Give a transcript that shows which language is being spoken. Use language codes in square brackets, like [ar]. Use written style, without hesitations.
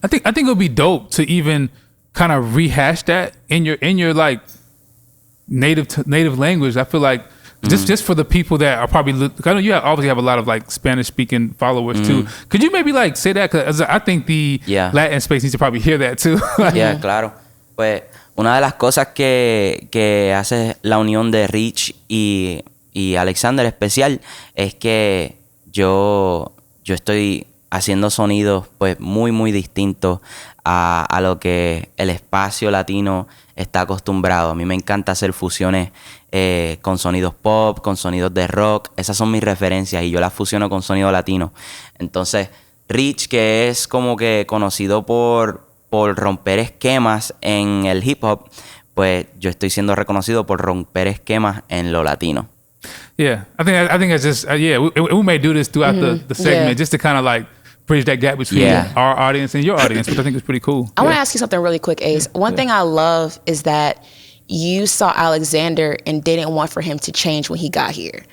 [en] I think it would be dope to even kind of rehash that in your like native language. I feel like just for the people that are probably, I know you obviously have a lot of like Spanish speaking followers too. Could you maybe like say that? Because I think the Latin space needs to probably hear that too. Yeah, claro. [es] Pues una de las cosas que hace la unión de Reach y Alexxander especial es que yo estoy haciendo sonidos pues muy muy distintos a lo que el espacio latino está acostumbrado. A mí me encanta hacer fusiones con sonidos pop, con sonidos de rock. Esas son mis referencias y yo las fusiono con sonido latino. Entonces, Reach, que es como que conocido por romper esquemas en el hip hop, pues yo estoy siendo reconocido por romper esquemas en lo latino. [en] Yeah, I think it's just we may do this throughout the segment just to kind of like bridge that gap between our audience and your audience, which I think is pretty cool. I want to ask you something really quick, Ace. One thing I love is that you saw Alexxander and didn't want for him to change when he got here.